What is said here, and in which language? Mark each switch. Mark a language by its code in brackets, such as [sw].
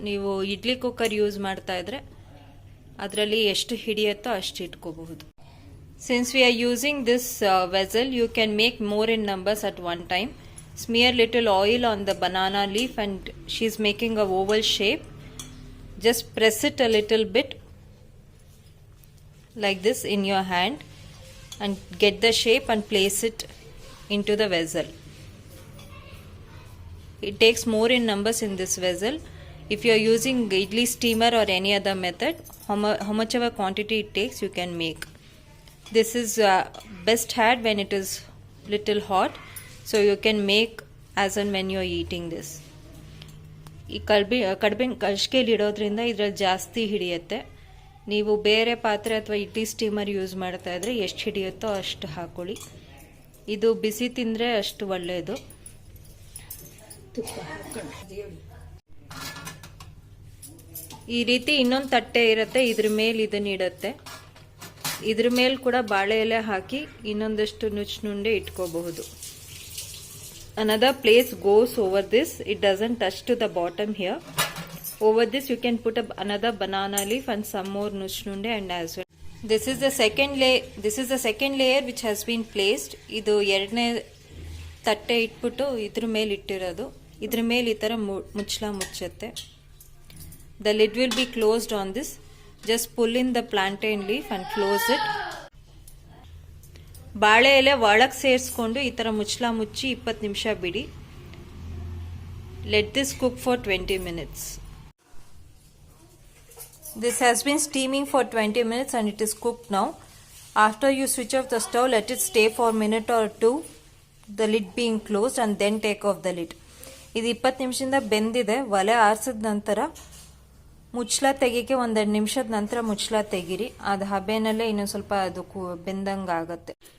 [kn] ನೀವು idli cooker use ಮಾಡ್ತಾ ಇದ್ರೆ ಅದರಲ್ಲಿ ಎಷ್ಟು ಹಿಡಿಯುತ್ತೋ ಅಷ್ಟು ಇಟ್ಕೋಬಹುದು. [en] Since we are using this vessel, you can make more in numbers at one time. Smear little oil on the banana leaf, and she's making a oval shape. Just press it a little bit like this in your hand and get the shape and place it into the vessel. It takes more in numbers in this vessel. If you are using idli steamer or any other method, how much of a quantity it takes you can make. This is best had when it is little hot, so you can make as and when you are eating this. [kn] ಈ ಕಡ್ಬಿನ ಕಳ್ಸ್ಕೆಲಿ ಇಡೋದ್ರಿಂದ ಇದ್ರಲ್ಲಿ ಜಾಸ್ತಿ ಹಿಡಿಯುತ್ತೆ. ನೀವು ಬೇರೆ ಪಾತ್ರೆ ಅಥವಾ idli steamer use ಮಾಡ್ತಾ ಇದ್ರೆ ಎಷ್ಟು ಹಿಡಿಯುತ್ತೋ ಅಷ್ಟು ಹಾಕೊಳ್ಳಿ. ಇದು ಬಿಸಿ ತಿಂದರೆ ಅಷ್ಟು ಒಳ್ಳೆಯದು. ಈ ರೀತಿ ಇನ್ನೊಂದು ತಟ್ಟೆ ಇರುತ್ತೆ, ಇದ್ರ ಮೇಲೆ ಇದನ್ನ ಇಡತ್ತೆ. ಇದ್ರ ಮೇಲೆ ಕೂಡ ಬಾಳೆ ಎಲೆ ಹಾಕಿ ಇನ್ನೊಂದಷ್ಟು ನುಚ್ನುಂಡೆ ಇಟ್ಕೋಬಹುದು. [en] Another place goes over this. It doesn't touch to the bottom here. Over this you can put another banana leaf and some more nuchnunde and as well. This is the second layer which has been placed. [kn] ಇದು ಎರಡನೇ ತಟ್ಟೆ ಇಟ್ಬಿಟ್ಟು ಇದ್ರ ಮೇಲೆ ಇಟ್ಟಿರೋದು. ಇದ್ರ ಮೇಲೆ ಈ ತರ ಮುಚ್ಚುತ್ತೆ. [en] The lid will be closed on this. Just pull in the plantain leaf and close it. [kn] ಬಾಳೆ ಎಲೆ ಒಳಗೆ ಸೇರಿಸ್ಕೊಂಡು ಈ ತರ ಮುಚ್ಚಿ 20 ನಿಮಿಷ ಬಿಡಿ. [en] Let this cook for 20 minutes. This has been steaming for 20 minutes and it is cooked now. After you switch off the stove, let it stay for a minute or two, the lid being closed, and then take off the lid. [kn] ಇದು 20 ನಿಮಿಷದಿಂದ ಬೆಂದಿದೆ. ಒಲೆ ಆರಿಸಿದ ನಂತರ ಮುಚ್ಚಳ ತೆಗಿಕೆ 1-2 ನಿಮಿಷದ ನಂತರ ಮುಚ್ಚಳ ತೆಗಿರಿ. ಅದು ಹಬೆನಲ್ಲೇ ಇನ್ನೊಂದು ಸ್ವಲ್ಪ ಅದು ಬೆಂದಂಗೆ ಆಗುತ್ತೆ.